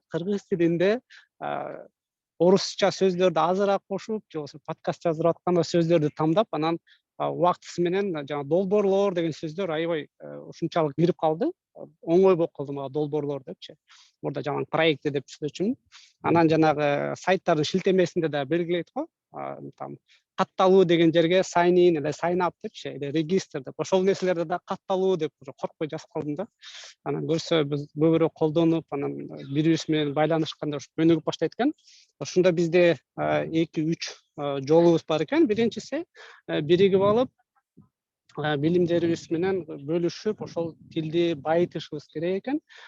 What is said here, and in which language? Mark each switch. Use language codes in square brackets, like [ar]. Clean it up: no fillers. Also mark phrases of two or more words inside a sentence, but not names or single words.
[ky] Кыргыз тилинде орусча сөздөрдү азыраак кошуп, же болбосо подкаст жаздырып атканда сөздөрдү тамдап, анан убактысы менен жана долбоорлор деген сөздөр аябай ушунчалык кирип калды. Оңой болуп калды мага долбоорлор депчи. Мурда жаңы проекти деп түшүнчүмүн. Анан жанагы сайттардын шилтемесинде да белгилейт го. Там катталуу деген жерге [en] sign in [ky] эле [en] sign up [ky] депчи, эле регистр деп. Ошол нерселерди да катталуу деп уже коркпой жазып калдым да. Анан көрсө биз көбүрөөк колдонуп, анан бири-бирибиз менен байланышканда ушу өнүгүп баштайт экен. Ошондо бизде 2-3 жолубуз бар экен. Биринчиси биригип алып, билимдерибиз менен бөлүшүп, ошол тилди байытышыбыз керек экен.